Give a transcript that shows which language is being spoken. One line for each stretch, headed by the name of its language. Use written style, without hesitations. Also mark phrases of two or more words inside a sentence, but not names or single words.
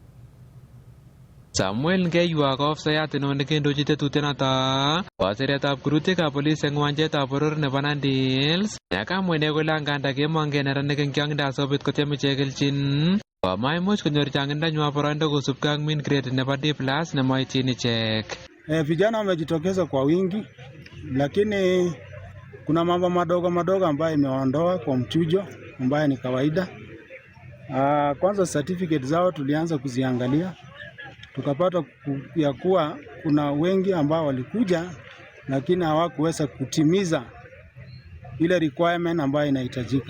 Kalenjin: Samuel Ngeywa ko ofisayat inoni kendochi tetutienoto bo siretab kurutikab polis eng uwanjetab boror nebo Nandi Hills nekamwa ine kole anganda kemongen neranik eng tiong'indo asikobit kotyem ichek kelchin komaimuch konyor chang'indanywa boroindo kosubkei ak
English: mean grade
Kalenjin: nebo D+ nemoityin ichek.
Swahili: Vijana wamejitokeza kwa wingi, lakini kuna mambo madogo madogo ambayo imeondoa kwa mchujo ambayo ni kawaida. Kwanza certificate zao tulianza kuziangalia, tukapata ya kuwa kuna wengi ambao walikuja lakini hawakuweza kutimiza ile requirement ambayo inahitajika.